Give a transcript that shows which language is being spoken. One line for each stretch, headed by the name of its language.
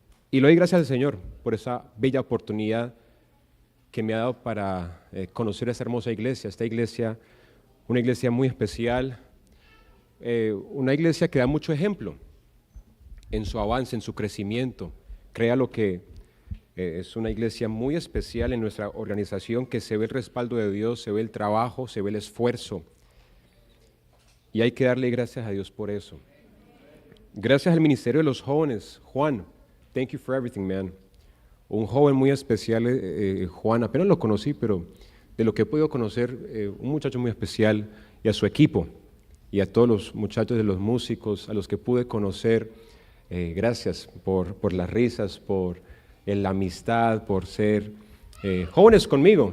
Spanish: Y le doy gracias al Señor por esa bella oportunidad que me ha dado para conocer esta hermosa iglesia, una iglesia muy especial, una iglesia que da mucho ejemplo en su avance, en su crecimiento. Créalo que es una iglesia muy especial en nuestra organización, que se ve el respaldo de Dios, se ve el trabajo, se ve el esfuerzo. Y hay que darle gracias a Dios por eso. Gracias al Ministerio de los Jóvenes.
English: Juan, thank you for everything, man.
Spanish: Un joven muy especial, Juan, apenas lo conocí, pero de lo que he podido conocer, un muchacho muy especial, y a su equipo, y a todos los muchachos de los músicos, a los que pude conocer. Gracias por las risas, por la amistad, por ser jóvenes conmigo.